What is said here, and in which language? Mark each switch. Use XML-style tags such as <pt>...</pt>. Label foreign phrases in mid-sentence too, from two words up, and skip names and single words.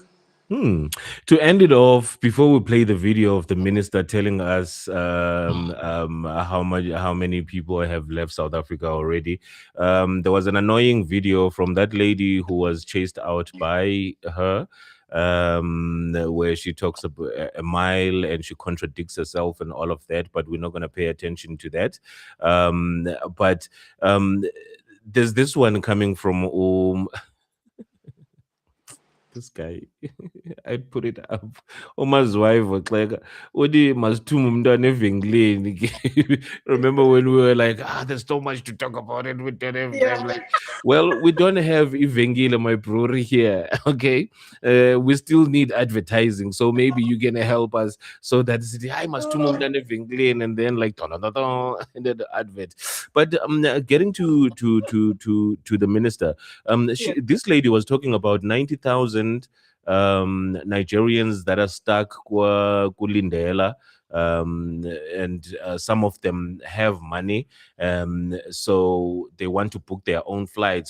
<en>To end it off, before we play the video of the minister telling us how many people have left South Africa already, there was an annoying video from that lady who was chased out by her, where she talks about a mile and she contradicts herself and all of that. But we're not going to pay attention to that. But there's this one coming from this guy. I'd put it up. Umaziwayo like Odi</en> <xh>masithuma umntwana evenkileni.</xh> <en>Remember when we were like, there's so much to talk about it. We don't have time. Like, well, we don't have evenkile, my brewery here. Okay. We still need advertising. So maybe you're gonna help us so that I</en> <xh>masithuma umntwana evenkileni,</xh> <en>and then like and then the advert. But getting to the minister, this lady was talking about 90,000 Nigerians that are stuck kulindela, and some of them have money, so they want to book their own flights.</en>